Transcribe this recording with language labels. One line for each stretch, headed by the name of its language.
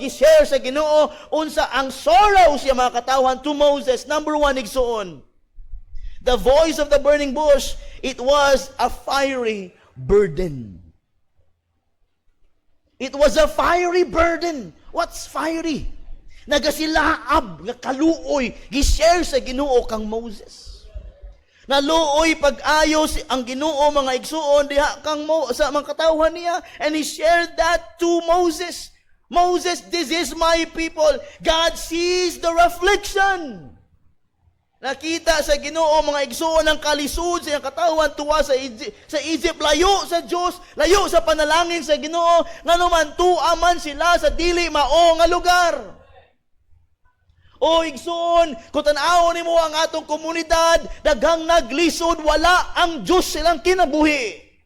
Cebuano: Gi-share sa Ginoo unsa ang sorrows sa mga katawhan to Moses.
English: Number 1 igsuon, the voice of the burning bush, it was a fiery burden. It was a fiery burden. What's fiery?
Cebuano: Nagasilaab, nga kaluoy, gi-share sa Ginoo kang Moses. Naluoy pag-ayo ang Ginoo mga igsuon diha kang sa mga katawhan niya,
English: and he shared that to Moses. Moses, this is my people. God sees their affliction.
Cebuano: Nakita sa Ginoo mga igsuon ang kalisod sa iyang katawan tuwa sa Egypt, layo sa Dios, layo sa panalangin sa Ginoo, nganuman tuaman sila sa dili mao nga lugar. O igsuon, kung tan-awon nimo ang atong komunidad, daghang naglisod, wala ang Dios silang kinabuhi.